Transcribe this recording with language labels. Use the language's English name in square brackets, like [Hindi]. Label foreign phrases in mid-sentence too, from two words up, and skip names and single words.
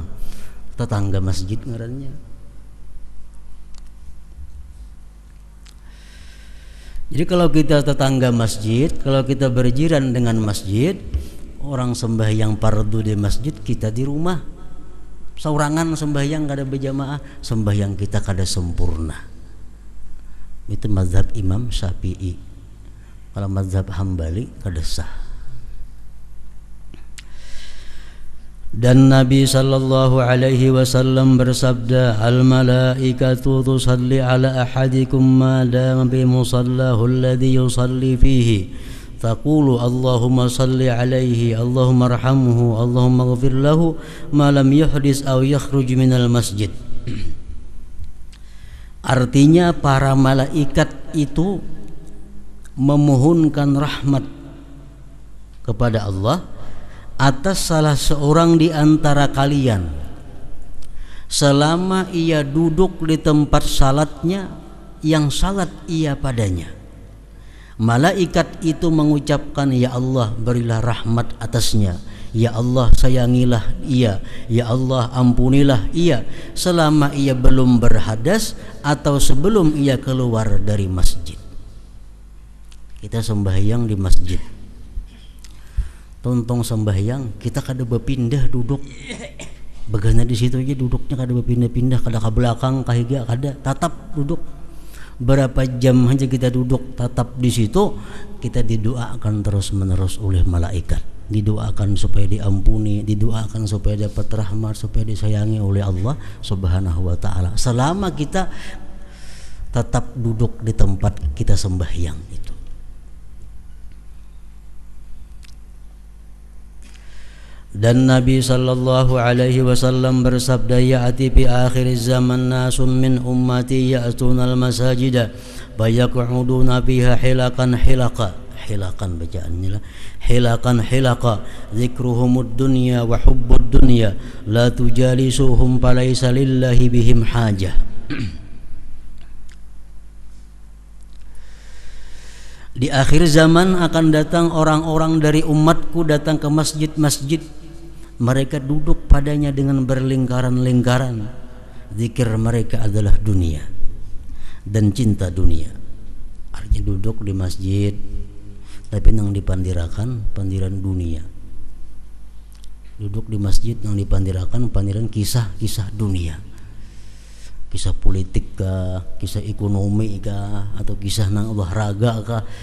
[Banjar] Tetangga masjid ngarannya. Jadi kalau kita tetangga masjid, kalau kita berjiran dengan masjid, orang sembahyang fardu di masjid, kita di rumah saurangan sembahyang kada berjamaah, sembahyang kita kada sempurna. Itu mazhab Imam Syafi'i. Kalau mazhab Hambali kada sah. Dan Nabi [Arabic] صلى الله عليه وسلم bersabda, الملائكة تصلي على أحدكم ما دام في مصلاه الذي يصلي فيه، تقول اللهم صل عليه، اللهم ارحمه، اللهم اغفر له ما لم يحدث أو يخرج من المسجد. [Indonesian] Artinya para malaikat itu memohonkan rahmat kepada Allah atas salah seorang di antara kalian selama ia duduk di tempat salatnya yang salat ia padanya. Malaikat itu mengucapkan, ya Allah berilah rahmat atasnya, ya Allah sayangilah ia, ya Allah ampunilah ia selama ia belum berhadas atau sebelum ia keluar dari masjid. [Banjar] Kita sembahyang di masjid, tontong sembahyang kita kada berpindah duduk, begana di situ aja duduknya kada berpindah-pindah, kada ke belakang kahiga kada, tatap duduk. Berapa jam aja kita duduk tatap di situ, kita didoakan terus menerus oleh malaikat, didoakan supaya diampuni, didoakan supaya dapat rahmat, supaya disayangi oleh Allah [Arabic] سبحانه وتعالى [Banjar] selama kita tetap duduk di tempat kita sembahyang itu. Dan Nabi [Arabic] صلى الله عليه وسلم [Banjar] bersabda, [Arabic] يأتي في آخر الزمان ناس من أمتي يأتون المساجد فيقعدون فيها حلقا [Banjar] bacaannya lah, [Arabic] حلقا ذكرهم الدنيا وحب الدنيا لا تجالسوهم فليس لله بهم حاجة. [Indonesian] Di akhir zaman akan datang orang-orang dari umatku datang ke masjid-masjid, mereka duduk padanya dengan berlingkaran-lingkaran. Zikir mereka adalah dunia dan cinta dunia. [Banjar] Artinya duduk di masjid tapi nang dipandirakan pandiran dunia. Duduk di masjid nang dipandirakan pandiran kisah-kisah dunia. Kisah politik kah, kisah ekonomi kah, atau kisah nang olahraga kah.